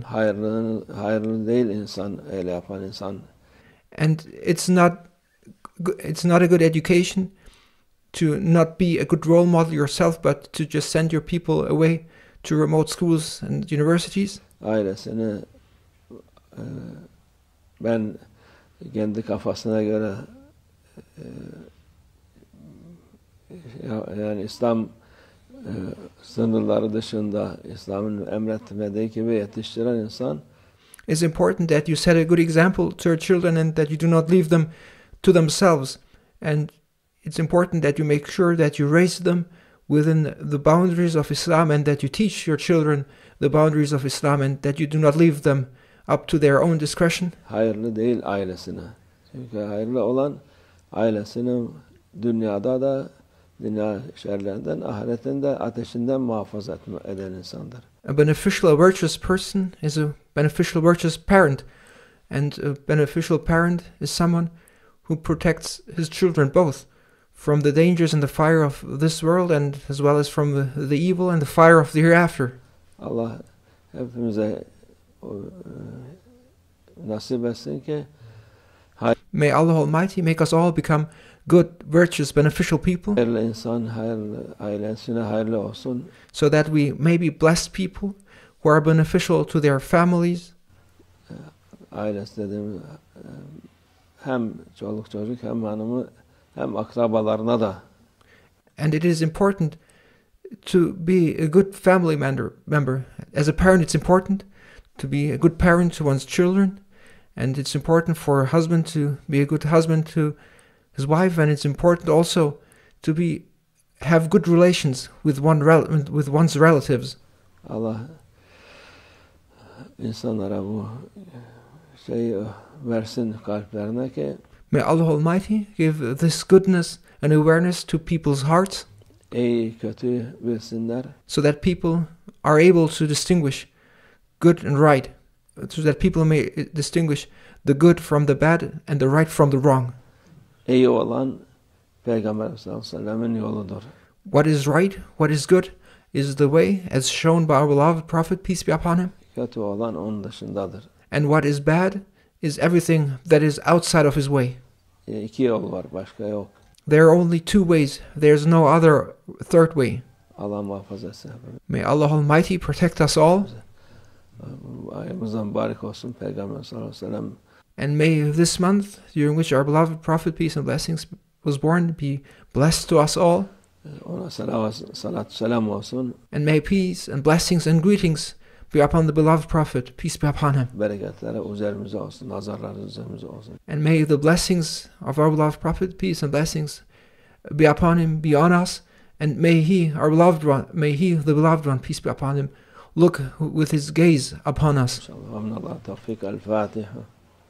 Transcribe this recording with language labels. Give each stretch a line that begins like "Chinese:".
Turkish: Hayırlı değil insan öyle yapan insan.
English: And it's not a good education to not be a good role model yourself, but to just send your people away to remote schools and universities.
Turkish: Ailesini ben kendi kafasına göre yani İslam sınırları dışında İslam'ın emretmediği gibi yetiştiren insan
English: It's important that you set a good example to your children and that you do not leave them to themselves. And it's important that you make sure that you raise them within the boundaries of Islam, and that you teach your children the boundaries of Islam, and that you do not leave them up to their own discretion.
Turkish: hayırlı değil ailesine. Çünkü hayırlı olan ailesinin dünyada da dünya şerlerinden, ahiretinde ateşinden muhafaza eden insandır.
English: A beneficial, a virtuous person is a beneficial, virtuous parent, and a beneficial parent is someone who protects his children both from the dangers and the fire of this world, and as well as from the evil and the fire of the hereafter.
Turkish: Allah hepimize nasip etsin ki
English: May Allah Almighty make us all become good, virtuous, beneficial people,
Turkish: hayırlı insan, hayırlı ailesine hayırlı olsun.
English: so that we may be blessed people who are beneficial to their families,
Turkish: Ailesi dediğimiz hem çoluk çocuk hem hanımı hem akrabalarına da.
English: and it is important to be a good family member. As a parent, it's important to be a good parent to one's children, and it's important for a husband to be a good husband to his wife, and it's important also to have good relations with one's relatives.
Turkish: Allah insanlara bu şeyi versin kalplerine ki
English: May Allah Almighty give this goodness and awareness to people's hearts,
Turkish: iyi kötü bilsinler.
English: so that people are able to distinguish good and right, so that people may distinguish the good from the bad and the right from the wrong.
Turkish: İyi olan Peygamber sallallahu aleyhi ve sellem'in yoludur.
English: What is right, what is good, is the way as shown by our beloved Prophet, peace be upon him.
Turkish: Kötü olan onun dışındadır.
English: And what is bad is everything that is outside of his way.
Turkish: İki yol var, başka yok.
English: There are only two ways. There's no other third way.
Turkish: Allah muhafaza etsin.
English: May Allah Almighty protect us all,
Turkish: Ayımızdan mübarek olsun Peygamber sallallahu aleyhi ve sellem.
English: and may this month, during which our beloved Prophet, peace and blessings, was born, be blessed to us all.
Turkish: Ona salat selam olsun.
English: And may peace and blessings and greetings be upon the beloved Prophet, peace be upon him.
Turkish: Bereketleri üzerimize olsun, nazarları üzerimize olsun.
English: And may the blessings of our beloved Prophet, peace and blessings, be upon him, be on us, and may he, our beloved one, may he, the beloved one, peace be upon him, look with his gaze upon us.
Arabic: إن شاء الله من الله التوفيق. الفاتحة.